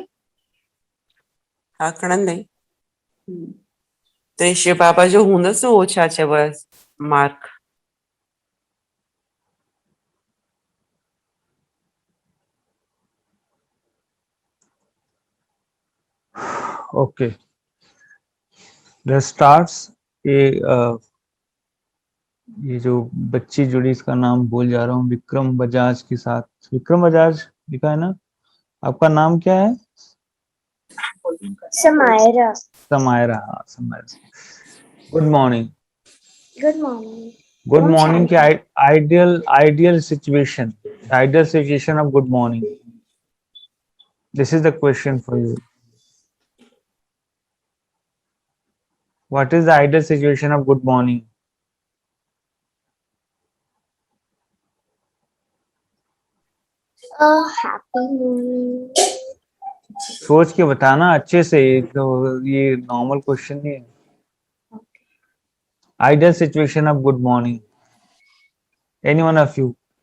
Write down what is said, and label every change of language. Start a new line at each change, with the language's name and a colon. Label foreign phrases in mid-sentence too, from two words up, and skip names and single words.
Sindhi: हा खणंदई। त शिव बाबा जो हूंदसि न, उहो छा चयव मार्क?
English: Okay, let's starts.
Hindi: ये जो बच्ची जुड़ी, इसका नाम भूल जा रहा हूँ, विक्रम बजाज के साथ। विक्रम बजाज लिखा है ना? आपका नाम क्या है? समायरा। समायरा।
English: हाँ समायरा, good morning. Good morning. गुड
Hindi: ओम
English: मॉर्निंग की
Hindi: शांति।
English: Ideal situation. Ideal situation of good morning, this is the question for you. What is the ideal situation of good morning? Happy morning.
Hindi: सोच के बताना अच्छे से, तो ये
English: normal question
Hindi: नहीं है।
English: Ideal situation of good morning, any one of you.